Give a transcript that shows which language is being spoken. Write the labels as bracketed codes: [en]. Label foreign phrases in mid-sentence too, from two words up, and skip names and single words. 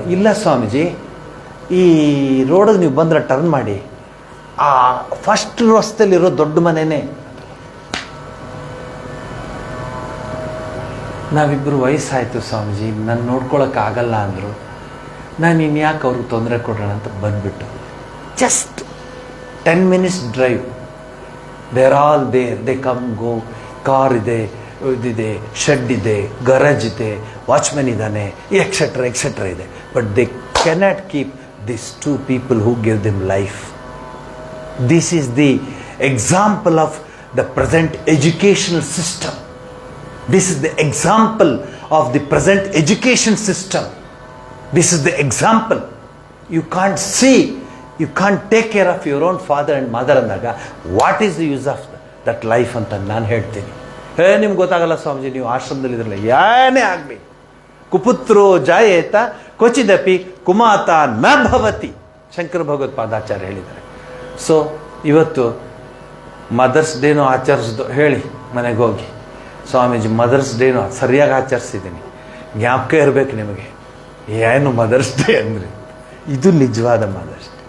[kn] ಇಲ್ಲ ಸ್ವಾಮೀಜಿ, ಈ ರೋಡಿಗೆ ನೀವು ಬಂದರೆ ಟರ್ನ್ ಮಾಡಿ, ಆ ಫಸ್ಟ್ ರಸ್ತೆಯಲ್ಲಿರೋ ದೊಡ್ಡ ಮನೆಯೇ. ನಾವಿಬ್ಬರು ವಯಸ್ಸಾಯಿತು ಸ್ವಾಮೀಜಿ, ನಾನು ನೋಡ್ಕೊಳಕ್ಕಾಗಲ್ಲ ಅಂದರು. ನಾನು ಇನ್ಯಾಕೆ ಅವ್ರಿಗೆ ತೊಂದರೆ ಕೊಡೋಣ ಅಂತ ಬಂದುಬಿಟ್ಟು, [en] just 10 minutes drive. There all there, they come go. [kn] ಕಾರ್ ಇದೆ, ಇದಿದೆ, ಶೆಡ್ ಇದೆ, ಗರಾಜ್ ಇದೆ, ವಾಚ್ಮೆನ್ ಇದ್ದಾನೆ, ಎಕ್ಸೆಟ್ರಾ ಇದೆ. [en] But they cannot keep these 2 people who gave them life. This is the example of the present educational system. This is the example of the present education system. This is the example. You can't see, you can't take care of your own father and mother andaga, what is the use of that life [kn] ಅಂತ ನಾನು ಹೇಳ್ತೀನಿ. ನಿಮ್ಗೆ ಗೊತ್ತಾಗಲ್ಲ ಸ್ವಾಮೀಜಿ, ನೀವು ಆಶ್ರಮದಲ್ಲಿ ಇದ್ರಲ್ಲ, ಏನೇ ಆಗಲಿ, [sa] ಕುಪುತ್ರೋ ಜಾಯೇತ ಕ್ವಚಿದಪಿ ಕುಮಾತ ನ ಭವತಿ, [kn] ಶಂಕರ ಭಗವತ್ಪಾದಾಚಾರ್ಯ ಹೇಳಿದ್ದಾರೆ. ಸೊ ಇವತ್ತು ಮದರ್ಸ್ ಡೇನೂ ಆಚರಿಸ್ದು ಹೇಳಿ ಮನೆಗೆ ಹೋಗಿ, ಸ್ವಾಮೀಜಿ ಮದರ್ಸ್ ಡೇನೂ ಸರಿಯಾಗಿ ಆಚರಿಸಿದ್ದೀನಿ, ಜ್ಞಾಪಕ ಇರಬೇಕು ನಿಮಗೆ. ಏನು ಮದರ್ಸ್ ಡೇ ಅಂದರೆ ಇದು ನಿಜವಾದ ಮದರ್ಸ್ ಡೇ.